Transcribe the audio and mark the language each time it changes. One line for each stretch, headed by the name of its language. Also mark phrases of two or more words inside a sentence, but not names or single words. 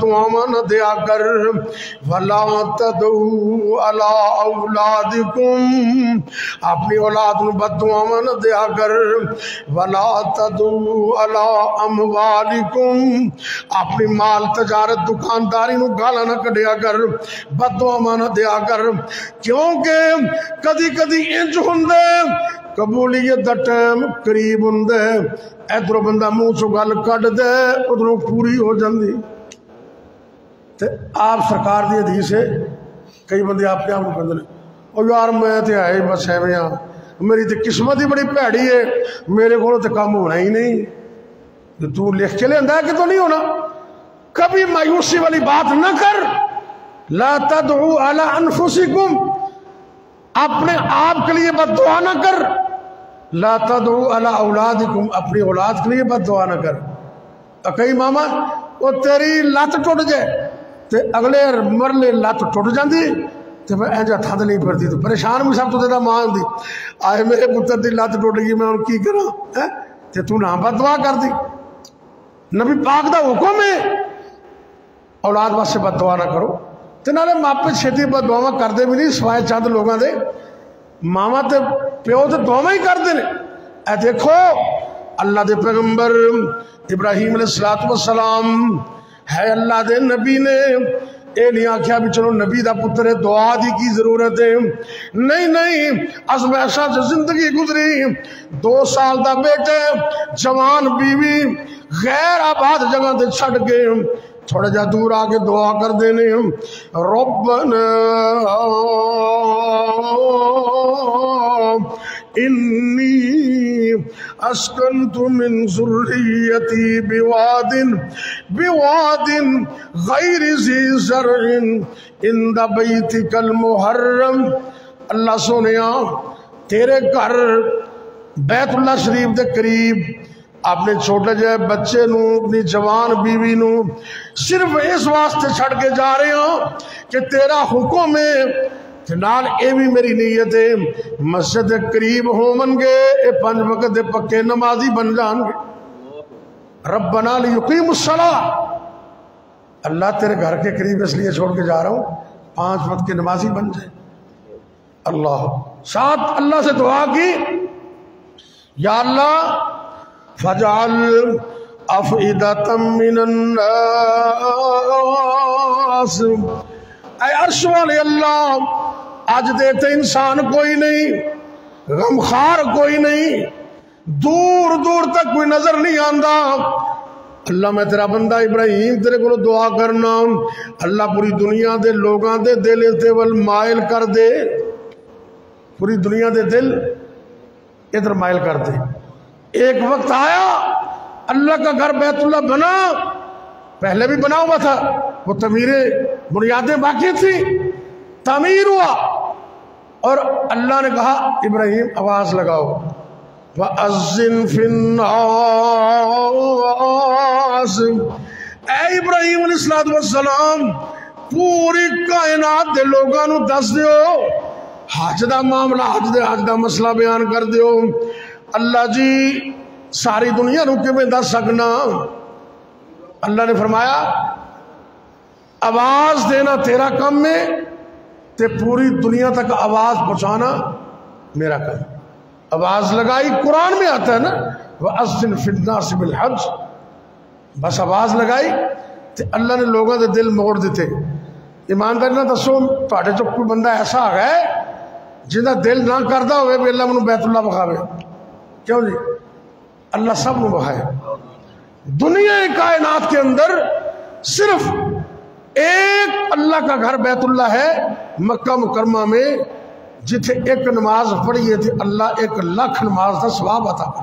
Punjabi: دعاواں نہ دیا کر،
Arabic: ولا تدعوا علی اولادکم،
Punjabi: اپنی اولاد نو بد دعاواں نہ دیا کر،
Arabic: ولا تدعوا علی اموالکم،
Punjabi: اپنی مال تجارت دکانداری نو گالا نہ کڈیا کر، بد دعاواں نہ دیا کر، کیونکہ کدی کدی انج ہوندے قبولیت دا ٹائم قریب ہوندے، ادھروں بندہ منہ چوں گل کڈ دے ادھروں پوری ہو جاندی۔ تے آپ سرکار دی حدیث ہے، کئی بندے اپنے آپ کو کہندے نے او یار میں تے ہے بس ایویں ہاں، میری تے قسمت ہی بڑی بھیڑی ہے، میرے کو تے کام ہونا ہی نہیں۔ تو لکھ کے لیندا ہے کہ تو نہیں ہونا، کبھی مایوسی والی بات نہ کر۔
Arabic: لا تدعوا علی انفسکم،
Urdu: اپنے آپ کے لیے بد دعا نہ کر۔
Arabic: لا تدعوا علی اولادکم،
Urdu: اپنی اولاد کے لیے بد دعا نہ کر۔
Punjabi: کئی ماما وہ تیری لت ٹوٹ جائے تے اگلے مرلے لت ٹوٹ جاندی تے میں انج ہتھاں تے نہیں پھردی، تو پریشان بھی سب تو زیادہ ماں ہوندی، آئے میرے پتر دی لت ٹوٹ گئی میں ہن کی کراں، تے تو نہ بد دعا کر دی۔ نبی پاک دا حکم ہے اولاد واسطے بد دعا نہ کرو، تے نالے ماپے چھتی بد دعاواں کردے بھی نہیں سوائے چند لوگاں دے، ماما تے پیو تے دعاواں ہی کردے نے۔ اے دیکھو اللہ دے پیغمبر ابراہیم علیہ السلام ہے اللہ دے نبی نے اے نہیں آکھیا بھی چلو نبی دا پتر ہے دعا دی کی ضرورت ہے، نہیں، ازمائشاں سے زندگی گزری، 2 سال دا بیٹے، جوان بیوی، غیر آباد جگہ تے چھڑ کے تھوڑا جا دور آگے دعا کر دینے،
Arabic: ربنا انی اسکنت من ذریتی بواد غیر ذی زرع عند بیتک المحرم،
Punjabi: اللہ سونیا تیرے گھر بیت اللہ شریف دے قریب اپنے چھوٹے جائے بچے نو، اپنی جوان بیوی نو صرف اس واسطے چھڑ کے جا رہے ہوں کہ تیرا حکم ہے، نال اے بھی میری نیت ہے مسجد قریب ہون گے، اے 5 وقت دے پکے نمازی بن جان گے۔
Arabic: ربنا لیقیم الصلاۃ،
Urdu: اللہ تیرے گھر کے قریب اس لیے چھوڑ کے جا رہا ہوں 5 وقت کے نمازی بن جائے۔ اللہ ساتھ اللہ سے دعا کی، یا اللہ
Arabic: فجعل افئدۃ من الناس،
Punjabi: اے عرش والے اللہ آج دیکھتے انسان کوئی نہیں، غمخوار کوئی نہیں، دور دور تک کوئی نظر نہیں آندا، اللہ میں تیرا بندہ ابراہیم تیرے کو دعا کرنا، اللہ پوری دنیا دے لوگاں دے دل تے ول مائل کر دے، پوری دنیا دے دل ادھر مائل کر دے۔
Urdu: ایک وقت آیا اللہ کا گھر بیت اللہ بنا، پہلے بھی بنا ہوا تھا، وہ بنیادیں باقی تھی، تعمیر ہوا، اور اللہ نے کہا ابراہیم آواز لگاؤ،
Arabic: وَأَذِّن فِي النَّاسِ،
Punjabi: اے ابراہیم علیہ السلام پوری کائنات دے لوگاں نو دس دیو، حج دا معاملہ، حج دا مسئلہ بیان کر دیو۔ اللہ جی ساری دنیا نو کیویں دس سکنا؟ اللہ نے فرمایا آواز دینا تیرا کم ہے، تے پوری دنیا تک آواز پہنچانا میرا کم۔ آواز لگائی،
Urdu: قرآن میں آتا ہے نا
Arabic: وَأَذِّن فِي النَّاسِ بِالْحَجِّ،
Punjabi: بس آواز لگائی تے اللہ نے لوگوں دے دل موڑ دیتے۔ ایمانداری نہ دسو تواڈے چ کوئی بندہ ایسا آ گیا جنہاں دل نہ کردا ہوئے بھی اللہ منو بیت اللہ بخاوے؟ کیوں جی؟ اللہ سب نو بخائے۔
Urdu: دنیا کائنات کے اندر صرف ایک اللہ کا گھر بیت اللہ ہے مکہ مکرمہ میں، جتھے ایک نماز پڑھیے تھی اللہ 1,00,000 نماز کا ثواب عطا۔